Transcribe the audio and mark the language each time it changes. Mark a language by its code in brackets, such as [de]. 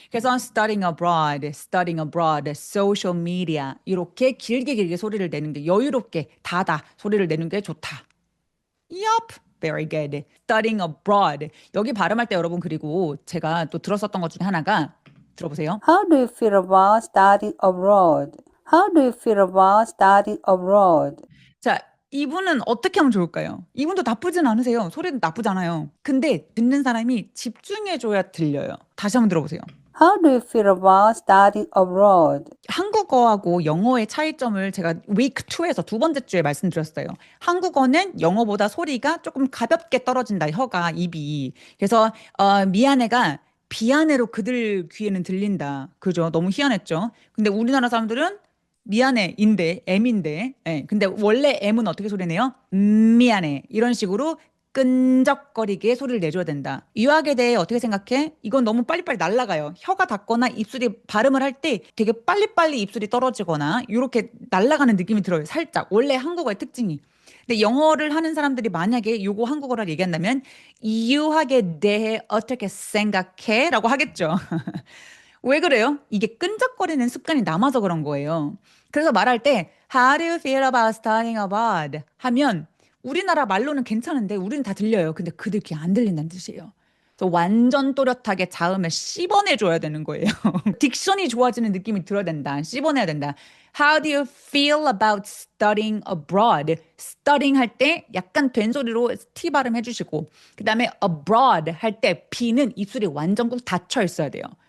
[ko] 그래서 studying abroad, social media 이렇게 길게 소리를 내는 게 여유롭게 다다 소리를 내는 게 좋다. [en] Yup, very good. [ko] studying abroad 여기 발음할 때 여러분 그리고 제가 또 들었었던 것 중에 하나가 들어보세요. [en] How do you feel about studying abroad? How do you feel about studying abroad? [ko] 자, 이분은 어떻게 하면 좋을까요? 이분도 나쁘진 않으세요. 소리는 나쁘잖아요. 근데 듣는 사람이 집중해줘야 들려요. 다시 한번 들어보세요. [en] How do you feel about studying abroad? [ko] 한국어하고 영어의 차이점을 제가 week 2에서 두 번째 주에 말씀드렸어요. 한국어는 영어보다 소리가 조금 가볍게 떨어진다. 혀가, 입이. 그래서 미안해가 비안해로 그들 귀에는 들린다. 그죠? 너무 희한했죠? 근데 우리나라 사람들은 미안해인데 M인데 근데 원래 M은 어떻게 소리내요? 미안해 이런 식으로 끈적거리게 소리를 내줘야 된다. 유학에 대해 어떻게 생각해? 이건 너무 빨리빨리 날아가요. 혀가 닿거나 입술이 발음을 할 때 되게 빨리빨리 입술이 떨어지거나 이렇게 날아가는 느낌이 들어요. 살짝 원래 한국어의 특징이. 근데 영어를 하는 사람들이 만약에 요거 한국어를 얘기한다면 유학에 대해 어떻게 생각해? 라고 하겠죠. 왜 그래요? 이게 끈적거리는 습관이 남아서 그런 거예요. 그래서 말할 때 [en] How do you feel about studying abroad? [ko] 하면 우리나라 말로는 괜찮은데 우리는 다 들려요. 근데 그들 귀에 안 들린다는 뜻이에요. 그래서 완전 또렷하게 자음을 씹어내줘야 되는 거예요. 딕션이 좋아지는 느낌이 들어야 된다. 씹어내야 된다. [en] How do you feel about studying abroad? [ko] studying 할 때 약간 된 소리로 T 발음 해주시고 그 다음에 abroad 할 때 B는 입술이 완전 꾹 닫혀 있어야 돼요.